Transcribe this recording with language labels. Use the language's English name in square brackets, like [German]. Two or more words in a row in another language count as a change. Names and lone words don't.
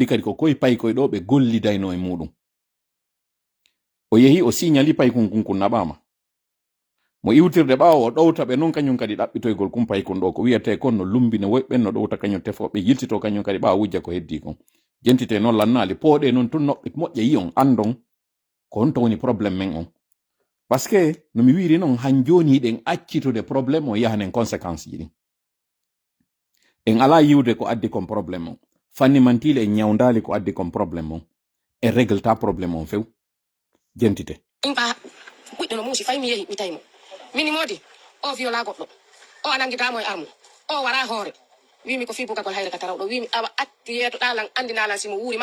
[Fula] kadi ko koye paykoye ɗo ɓe gollidayno e muɗum o yehi o signali paykun kun kun naɓama mo iwtirde ɓawo o ɗowta ɓe non kañum kadi ɗaɓɓitoygol kum paykun ɗo ko wiyete kon no lumbine woyɓen no ɗowta kañum tefoɓe yiltito kañum kadi ɓawa wujja ko heddi kon jentite noon lannali pooɗe noon tun noɓɓe moƴƴa yi on andon ko honto woni probléme men on [French] par ce que [Fula] no mi wiri noon han joni ɗen accitude probléme o yahanen conséquence ji ɗin en ala yiwde ko addi kon probléme on fanni mantile en ñawdali ko addi kon probléme on en régleta probléme on few jentite imba ɓuɗɗo no muusi fay mi yehi mi tawimo mini modi o viola goɗɗo o ananguidamo e armu o wara hoore wimi ko fi bugagol hayre ka tarawɗo wimi awa atti yeetoɗalan andinalan simo wuuri